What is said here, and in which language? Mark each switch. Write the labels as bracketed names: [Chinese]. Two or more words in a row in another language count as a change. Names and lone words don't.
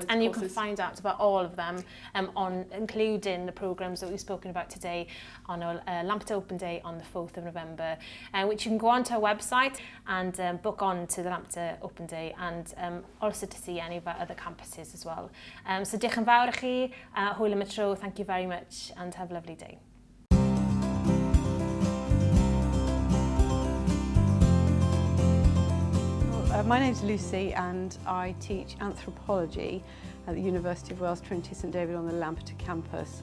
[English] And you can find out about all of them, including the programmes that we've spoken about today on our Lampeter Open Day on the 4th of November, which you can go onto our website and book on to the Lampeter Open Day, and also to see any of our other campuses as well. [Welsh] So diolch yn fawr I chi, hwyl am y tro, [English] thank you very much, and have a lovely day. My name's Lucy and I teach anthropology at the University of Wales Trinity St David on the Lampeter campus.